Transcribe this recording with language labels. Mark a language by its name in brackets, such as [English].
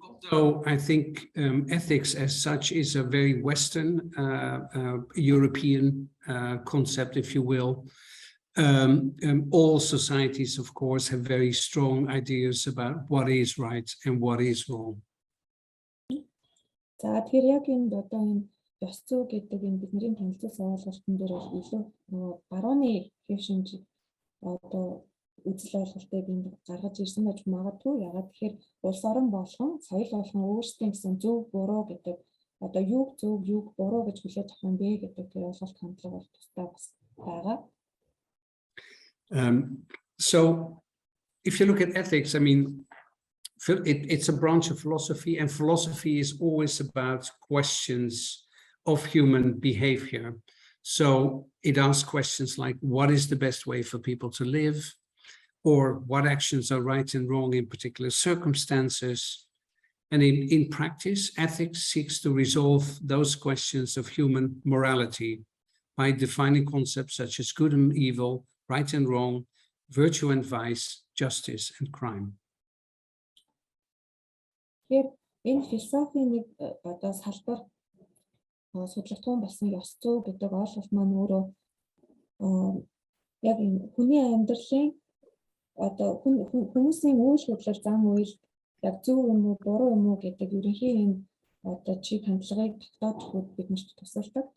[English] So I think ethics as such is a very Western European concept, if you will. All societies, of course, have very strong ideas about what is right and what is wrong. [Mongolian] За тэр яг энэ одоо энэ ёс зүй гэдэг энэ бидний танилцуулсан ойлголтын дээр бол илүү барууны хэв шинж одоо үзэл ойлголтыг энд гаргаж ирсэн байж магадгүй. Ягаад тэгэхээр улс орон болгон соёл болгон өөрсдийн гэсэн зөв буруу гэдэг одоо юуг зөв юуг буруу гэж хүлээж авах юм бэ гэдэг тэр ойлголт хандлага бол тусдаа бас байгаа. [English] So if you look at ethics, I mean, it's a branch of philosophy, and philosophy is always about questions of human behavior. So it asks questions like, what is the best way for people to live? Or what actions are right and wrong in particular circumstances? And in practice, ethics seeks to resolve those questions of human morality by defining concepts such as good and evil, right and wrong, virtue and vice, justice and crime. [Mongolian] Тэгэхээр энэ философийн нэг одоо салбар судлагдсан болсон ёс зүй гэдэг ойлголт маань өөрөө яг энэ хүний амьдралын одоо хүмүүсийн үйл хөдлөл зам үйл яг зөв юм уу буруу юм уу гэдэг ерөнхий энэ одоо чиг хандлагыг тогтооход биднэрт тусалдаг.